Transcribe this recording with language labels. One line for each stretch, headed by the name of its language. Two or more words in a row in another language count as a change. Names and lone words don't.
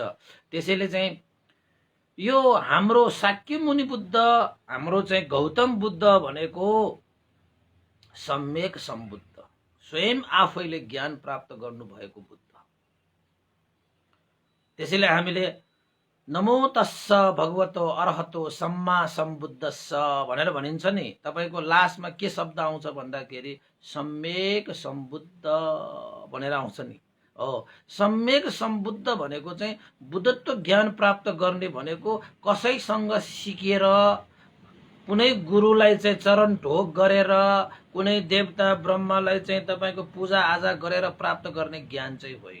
Nepali: त्यसैले चाहिँ यो हाम्रो शाक्य मुनि बुद्ध, हाम्रो चाहिँ गौतम बुद्ध भनेको सम्यक सम्बुद्ध, स्वयं आफैले ज्ञान प्राप्त गर्नु भएको बुद्ध। त्यसैले हामीले
Pali: नमो तस्स भगवतो अरहतो सम्मा सम्बुद्धस्स
Nepali: भनेर भनिन्छ नि। तपाईको लास्टमा के शब्द आउँछ भन्दाखेरि सम्यक सम्बुद्ध भनेर आउँछ नि। हो, सम्यक सम्बुद्ध भनेको चाहिँ बुद्धत्व ज्ञान प्राप्त गर्ने भनेको कसैसँग सिकेर, कुनै गुरुलाई चाहिँ चरण ढोक गरेर, कुनै देवता ब्रह्मालाई चाहिँ तपाईको पूजा आजा गरेर प्राप्त गर्ने ज्ञान चाहिँ होइन।